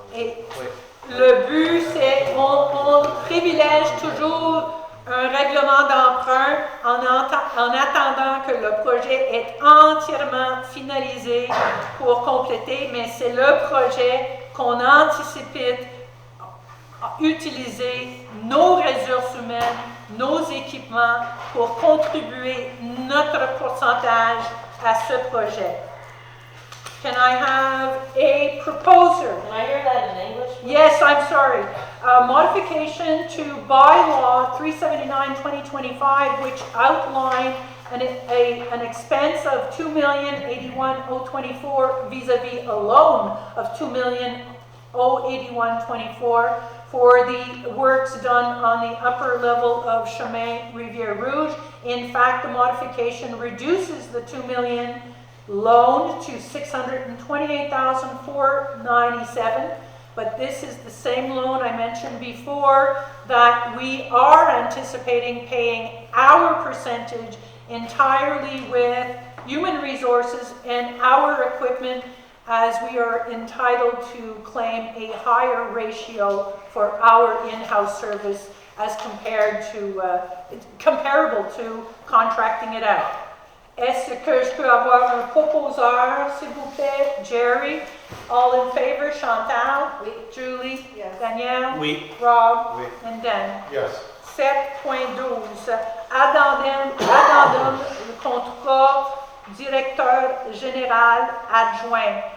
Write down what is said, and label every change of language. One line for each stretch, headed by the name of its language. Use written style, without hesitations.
French: Et le but, c'est on privilège toujours un règlement d'emprunt en attendant que le projet est entièrement finalisé pour compléter, mais c'est le projet qu'on anticipe utiliser nos ressources humaines, nos équipements pour contribuer notre pourcentage à ce projet.
English: Can I have a proposer? Can I hear that in English? Yes, I'm sorry. Modification to bylaw 379-2025, which outlined an expense of $2,081,024 vis-a-vis a loan of $2,081,024 for the works done on the upper level of Chemin Rivière Rouge. In fact, the modification reduces the $2 million loan to $628,497, but this is the same loan I mentioned before that we are anticipating paying our percentage entirely with human resources and our equipment, as we are entitled to claim a higher ratio for our in-house service as comparable to contracting it out.
French: Est-ce que je peux avoir un proposeur, s'il vous plaît?
English: Jerry? All in favor? Chantal?
French: Oui.
English: Julie? Yes. Danielle?
French: Oui.
English: Rob?
French: Oui.
English: And Dan? Yes. 7.12.
French: Addendum le contrat directeur général adjoint.